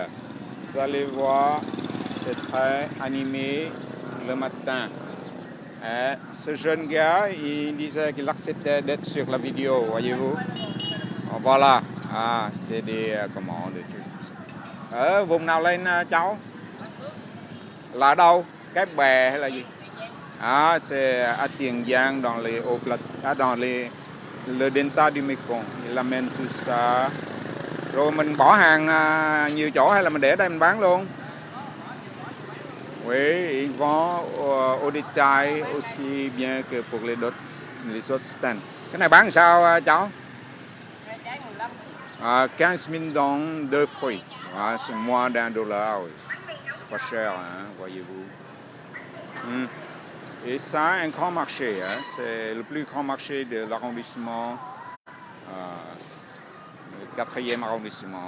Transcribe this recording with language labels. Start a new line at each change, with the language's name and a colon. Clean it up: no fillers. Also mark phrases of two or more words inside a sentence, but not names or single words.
French: Vous allez voir, c'est très animé le matin. Ce jeune gars, il disait qu'il acceptait d'être sur la vidéo, voyez-vous. Voilà, c'est des commandes et tout.
Vietnamese: Vùng nào lên cháu? Là đâu? Cái bè hay là gì?
French: C'est à Tiền Giang dans les le delta du Mekong. Il amène tout ça.
Vietnamese: Rồi mình bỏ hàng nhiều chỗ hay là mình để ở đây mình bán luôn?
French: Oui, ils vendent au détail aussi bien que pour les autres stands.
Vietnamese: Cái này bán sao cháu? 15 000 dong, 2 fruits.
French: C'est moins d'$1. Oui. Pas cher, hein, voyez-vous. Et ça, un grand marché. Hein, c'est le plus grand marché de l'arrondissement, le 4e arrondissement.